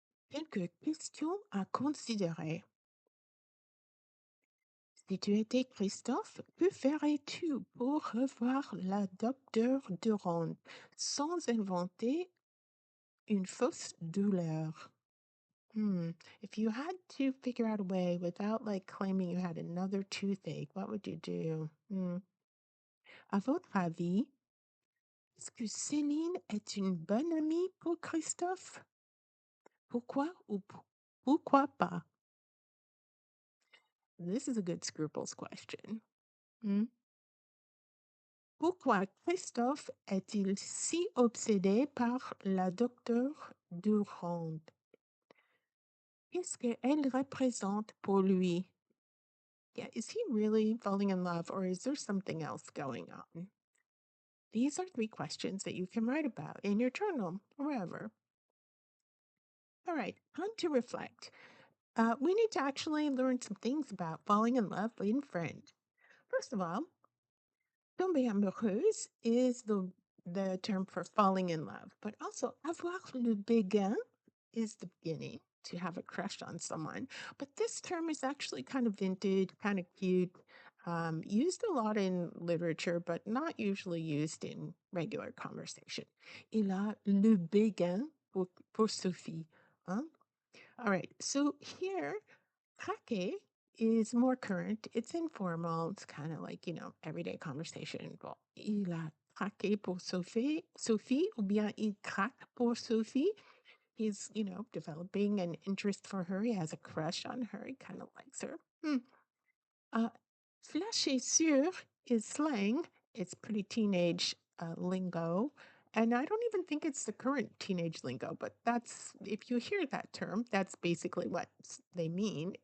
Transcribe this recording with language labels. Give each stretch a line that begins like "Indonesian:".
French: Quelques questions à considérer. Si tu étais Christophe, que ferais-tu pour revoir la docteure Durand sans inventer une fausse douleur? Hmm.
English: If you had to figure out a way without like claiming you had another toothache, what would you do?
French: À votre avis, est-ce que Céline est une bonne amie pour Christophe? Pourquoi ou pourquoi pas?
English: This is a good scruples question. Hmm.
French: Pourquoi Christophe est-il si obsédé par la docteure Durand? Qu'est-ce qu'elle représente pour lui?
English: Yeah, is he really falling in love or is there something else going on? These are 3 questions that you can write about in your journal or wherever. All right, time to reflect. We need to actually learn some things about falling in love in French. First of all, tomber amoureuse is the term for falling in love, but also avoir le béguin is the beginning to have a crush on someone. But this term is actually kind of vintage, kind of cute, used a lot in literature, but not usually used in regular conversation.
French: Il a le béguin pour Sophie. Huh?
English: All right, so here, craquer is more current. It's informal. It's kind of like, everyday conversation.
French: Bon, il a craqué pour Sophie, ou bien il craque pour Sophie.
English: He's, developing an interest for her. He has a crush on her. He kind of likes her. Uh, Flasher sur is slang. It's pretty teenage lingo. And I don't even think it's the current teenage lingo, but that's, if you hear that term, that's basically what they mean.